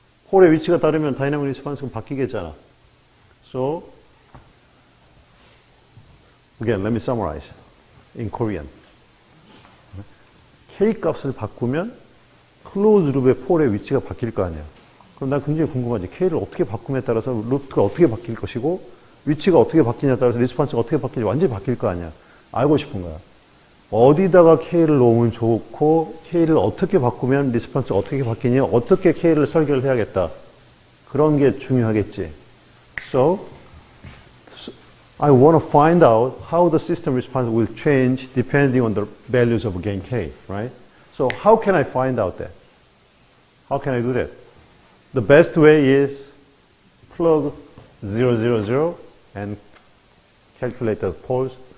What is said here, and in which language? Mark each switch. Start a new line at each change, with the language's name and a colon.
Korean: 폴의 위치가 다르면 다이내믹 리스폰스가 바뀌겠잖아.
English: So, again, let me summarize in Korean.
Korean: K 값을 바꾸면 클로즈 룹의 폴의 위치가 바뀔 거 아니야. 그럼 난 굉장히 궁금하지. K를 어떻게 바꿈에 따라서 루트가 어떻게 바뀔 것이고 위치가 어떻게 바뀌냐에 따라서 리스폰스가 어떻게 바뀔지 완전히 바뀔 거 아니야. 알고 싶은 거야. 어디다가 K를 놓으면 좋고 K를 어떻게 바꾸면 리스폰스가 어떻게 바뀌냐, 어떻게 K를 설계를 해야겠다. 그런 게 중요하겠지.
English: So, I want to find out how the system response will change depending on the values of gain K, right? So how can I find out that? How can I do that? The best way is plug 0, 0, 0 and calculate the poles.